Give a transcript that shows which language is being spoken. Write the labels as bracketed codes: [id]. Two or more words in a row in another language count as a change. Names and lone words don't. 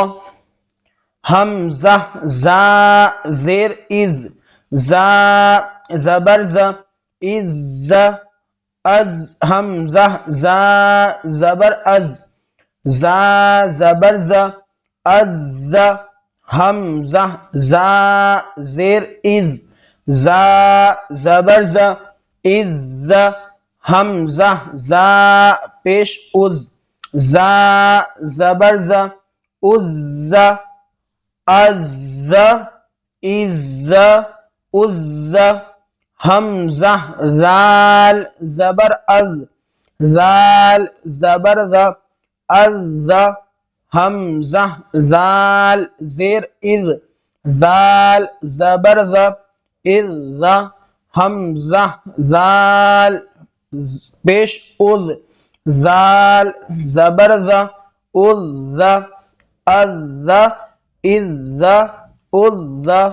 [ur] ہمزہ زا زیر از، زا زبر ز، از از. ہمزہ زا زبر از، زا زبر ز، از. ہمزہ زا زیر از، زا زبر ز، از. حمزہ زا پیش از زا زبر ز عز از عز عز حمزہ ذال زبر از ذال زبر ذ از حمزہ ذال زیر اذ ذال زبر ذ اذ حمزہ ذال پیش اذ ذال زبر ذ اذ از اذ اذ